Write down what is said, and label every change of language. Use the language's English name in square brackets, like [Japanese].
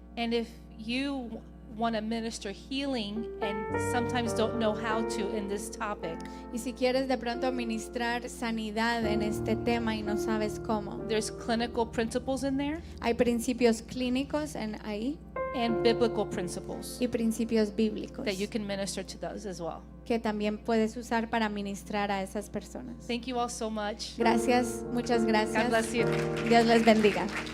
[English] And if you want to minister healing and sometimes don't know how to in this topic, [Spanish] Y si quieres de pronto ministrar sanidad en este tema y no sabes cómo, [English] there's clinical principles in there [Spanish] hay principios clínicos ahí [English] and biblical principles [Spanish] y principios bíblicos [English] that you can minister to those as well. [Spanish] que también puedes usar para ministrar a esas personas. [English] Thank you all so much. [Spanish] Gracias, muchas [English] God [Spanish] gracias. [English] bless you. [Spanish] Dios les bendiga.